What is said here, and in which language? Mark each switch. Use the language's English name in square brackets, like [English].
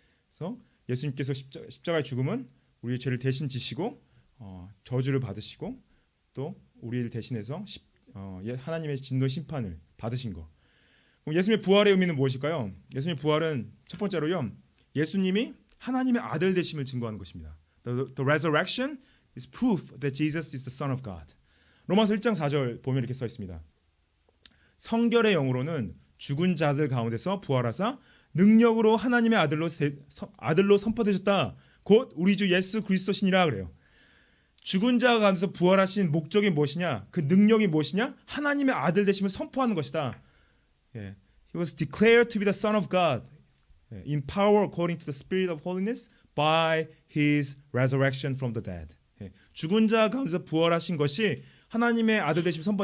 [Korean] 그래서 예수님께서 십자가의 죽음은 우리의 죄를 대신 지시고 저주를 받으시고 또 우리를 대신해서 하나님의 진노 심판을 받으신 거. 그럼 예수님의 부활의 의미는 무엇일까요? 예수님의 부활은 첫 번째로요, 예수님이 하나님의 아들 되심을 증거하는 것입니다. [English] The resurrection is proof that Jesus is the Son of God. [Korean] 로마서 1장 4절 보면 이렇게 써 있습니다. 성결의 영으로는 죽은 자들 가운데서 부활하사 능력으로 하나님의 아들로 선포되셨다. 곧 우리 주 예수 그리스도시니라 그래요. 죽은 자 가운데서 부활하신 목적이 무엇이냐? 그 능력이 무엇이냐? 하나님의 아들 되심을 선포하는 것이다. [English] He was declared to be the Son of God in power according to the Spirit of holiness by His resurrection from the dead. [Korean] 죽은 자 가운데서 부활하신 것이 하나님의 아들 되심 선포.